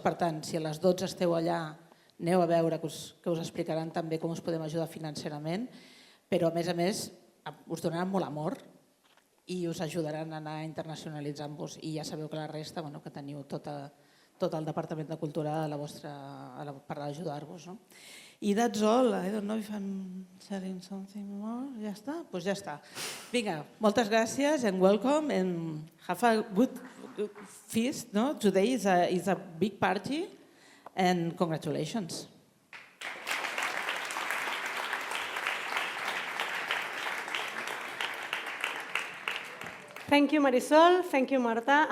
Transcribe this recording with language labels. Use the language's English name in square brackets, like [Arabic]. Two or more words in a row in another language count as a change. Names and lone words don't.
[Catalan] Per tant, si a les 12 esteu allà, aneu a veure que us explicaran també com us podem ajudar financerament, però a més us donaran molt amor i us ajudaran a anar internacionalitzant-vos i ja sabeu que la resta, que teniu tot el Departament de Cultura per ajudar-vos. [English] I that's all. I don't know if I'm sharing something more. [Catalan] Ja està? Doncs ja està. Vinga, moltes gràcies [English] and welcome and have a good feast. Today is a big party and congratulations. Thank you, Marisol. Thank you, Marta.